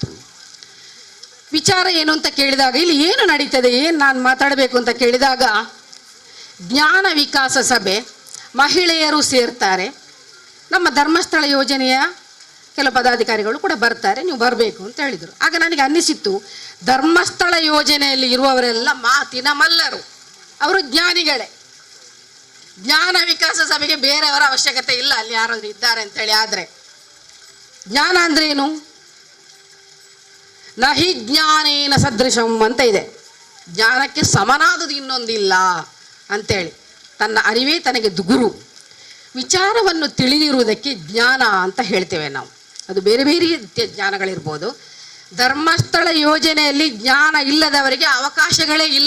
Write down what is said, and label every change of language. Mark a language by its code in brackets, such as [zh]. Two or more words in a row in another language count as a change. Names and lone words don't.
[kn] ವಿಚಾರ ಏನು ಅಂತ ಕೇಳಿದಾಗ, ಇಲ್ಲಿ ಏನು ನಡೀತದೆ, ಏನು ನಾನು ಮಾತಾಡಬೇಕು ಅಂತ ಕೇಳಿದಾಗ, ಜ್ಞಾನ ವಿಕಾಸ ಸಭೆ ಮಹಿಳೆಯರು ಸೇರ್ತಾರೆ, ನಮ್ಮ ಧರ್ಮಸ್ಥಳ ಯೋಜನೆಯ ಕೆಲವು ಪದಾಧಿಕಾರಿಗಳು ಕೂಡ ಬರ್ತಾರೆ, ನೀವು ಬರಬೇಕು ಅಂತ ಹೇಳಿದರು. ಆಗ ನನಗೆ ಅನ್ನಿಸಿತ್ತು, ಧರ್ಮಸ್ಥಳ ಯೋಜನೆಯಲ್ಲಿ ಇರುವವರೆಲ್ಲ ಮಾತಿನ ಮಲ್ಲರು, ಅವರು ಜ್ಞಾನಿಗಳೇ. ಜ್ಞಾನ ವಿಕಾಸ ಸಭೆಗೆ ಬೇರೆಯವರ ಅವಶ್ಯಕತೆ ಇಲ್ಲ, ಅಲ್ಲಿ ಯಾರಾದರೂ ಇದ್ದಾರೆ ಅಂತೇಳಿ. ಆದರೆ ಜ್ಞಾನ ಅಂದ್ರೆ ಏನು? [sa] ನಹಿ ಜ್ಞಾನೇನ ಸದೃಶಂ [kn] ಅಂತ ಇದೆ. ಜ್ಞಾನಕ್ಕೆ ಸಮನಾದುದು ಇನ್ನೊಂದಿಲ್ಲ ಅಂತೇಳಿ. ತನ್ನ ಅರಿವೇ ತನಗೆ ಗುರು. ವಿಚಾರವನ್ನು ತಿಳಿದಿರುವುದಕ್ಕೆ ಜ್ಞಾನ ಅಂತ ಹೇಳ್ತೇವೆ ನಾವು. ಅದು ಬೇರೆ ಬೇರೆ ರೀತಿಯ ಜ್ಞಾನಗಳಿರ್ಬೋದು. ಧರ್ಮಸ್ಥಳ ಯೋಜನೆಯಲ್ಲಿ ಜ್ಞಾನ ಇಲ್ಲದವರಿಗೆ ಅವಕಾಶಗಳೇ ಇಲ್ಲ.